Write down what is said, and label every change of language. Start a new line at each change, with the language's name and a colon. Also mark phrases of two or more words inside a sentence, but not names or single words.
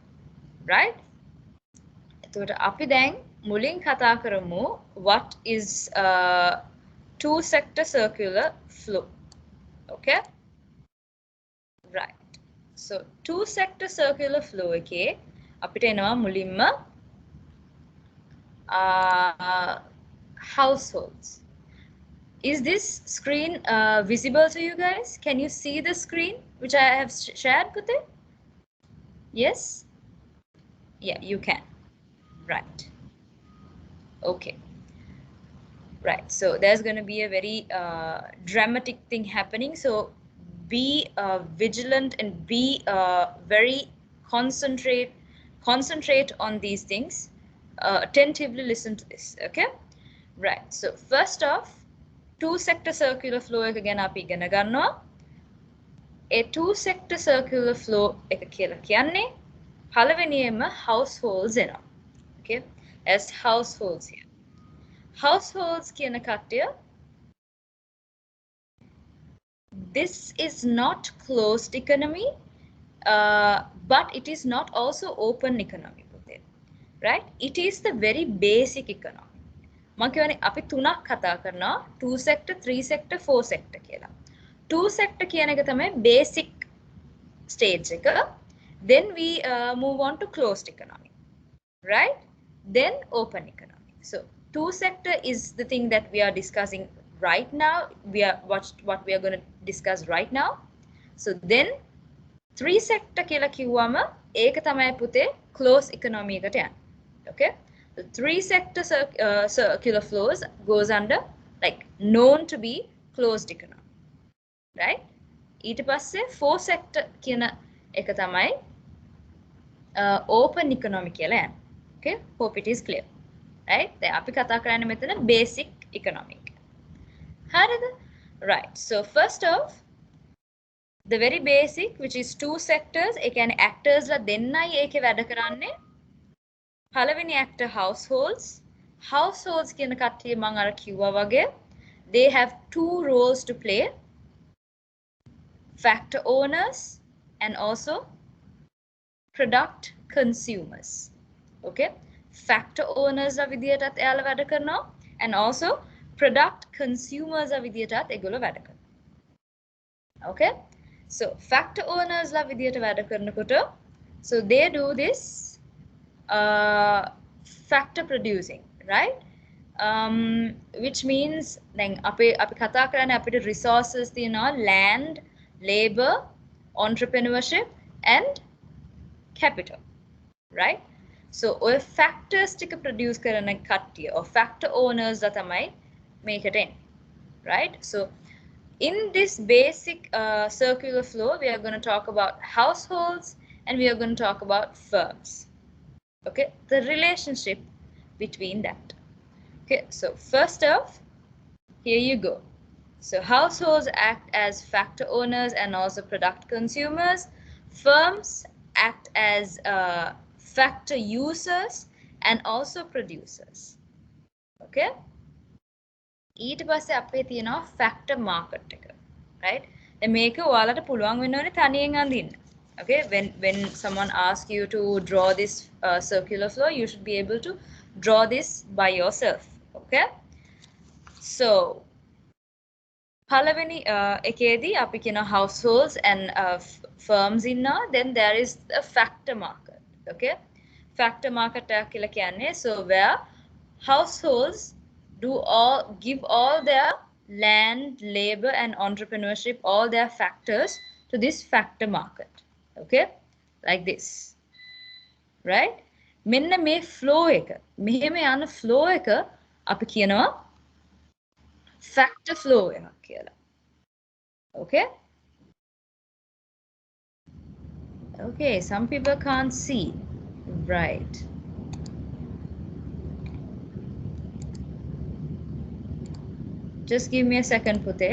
English: Right?
Sinhala: එතකොට අපි දැන් මුලින් කතා කරමු
English: what is two sector circular flow. Okay? Right. So two sector circular flow
Sinhala: එකේ අපිට එනවා මුලින්ම
English: households. Is this screen visible to you guys? Can you see the screen which I have shared with it? Yes? Yeah, you can. Right. Okay. Right. So there's going to be a very dramatic thing happening. So be vigilant and be very concentrate on these things. Attentively listen to this. Okay. Right. So first off, two sector circular flow
Sinhala: එක ගැන අපි ඉගෙන ගන්නවා.
English: A two sector circular flow
Sinhala: එක කියලා කියන්නේ පළවෙනියෙන්ම
English: households එනවා. Okay. As households here. Households
Sinhala: කියන කට්ටිය,
English: this is not closed economy, but it is not also open economy. Right? It is the very basic economy.
Sinhala: මම කියන්නේ අපි තුනක් කතා කරනවා,
English: two sector, three sector, four sector කියලා. Two sector
Sinhala: කියන එක තමයි
English: basic stage
Sinhala: එක.
English: Then we move on to closed economy. Right? Then open economy. So two sector is the thing that we are discussing right now. We are what we are going to discuss right now. So then three sector
Sinhala: කියලා කිව්වම ඒක තමයි පුතේ
English: closed economy
Sinhala: එකට යන්නේ.
English: Okay? The three sector circular flows goes under like known to be closed economy. Right?
Sinhala: ඊට පස්සේ
English: four sector
Sinhala: කියන එක තමයි
English: open economy
Sinhala: කියලා යන්නේ.
English: Okay? Hope it is clear. Right?
Sinhala: දැන් අපි කතා කරන්නේ මෙතන
English: basic economic.
Sinhala: හරිද?
English: Right. So first off, the very basic, which is two sectors,
Sinhala: ඒ කියන්නේ actors ලා දෙන්නයි ඒකේ වැඩ කරන්නේ. පළවෙනි
English: actor households.
Sinhala: Households කියන කට්ටිය මම අර කිව්වා වගේ,
English: they have two roles to play. Factor owners and also product consumers. Okay? Factor owners
Sinhala: ලා විදියටත් එයාලා වැඩ කරනවා,
English: and also product consumers
Sinhala: ලා විදියටත් ඒගොල්ලෝ වැඩ කරනවා.
English: Okay? So factor owners
Sinhala: ලා විදියට වැඩ කරනකොට,
English: so they do this factor producing, right? Which means then
Sinhala: අපි කතා කරන්නේ අපිට resources තියෙනවා,
English: land, labor, entrepreneurship and capital, right?
Sinhala: So ඔය factors ටික produce කරන කට්ටිය
English: or factor owners
Sinhala: ලා තමයි මේකට එන්නේ,
English: right? So in this basic circular flow, we are going to talk about households and we are going to talk about firms. Okay, the relationship between that. Okay, so first off, here you go. So households act as factor owners and also product consumers. Firms act as factor users and also producers.
Sinhala: Okay. ඊට පස්සේ අපේ තියෙනවා
English: factor market
Sinhala: එක, right? දැන් මේක ඔයාලට පුළුවන් වෙන්න ඕනේ තනියෙන් අඳින්න.
English: Okay, when someone asks you to draw this circular flow, you should be able to draw this by yourself. Okay? So
Sinhala: පළවෙනි එකේදී අපි කියන
English: households and firms
Sinhala: ඉන්නවා.
English: Then there is the factor market. Okay? Factor market
Sinhala: එක කියලා කියන්නේ,
English: so where households give all their land, labor and entrepreneurship, all their factors to this factor market. Okay, like this, right?
Sinhala: මෙන්න මේ flow එක, මෙහෙම යන flow එක අපි කියනවා
English: factor flow
Sinhala: එකක් කියලා.
English: Okay? Okay, some people can't see. Right. Just give me a second, Pute.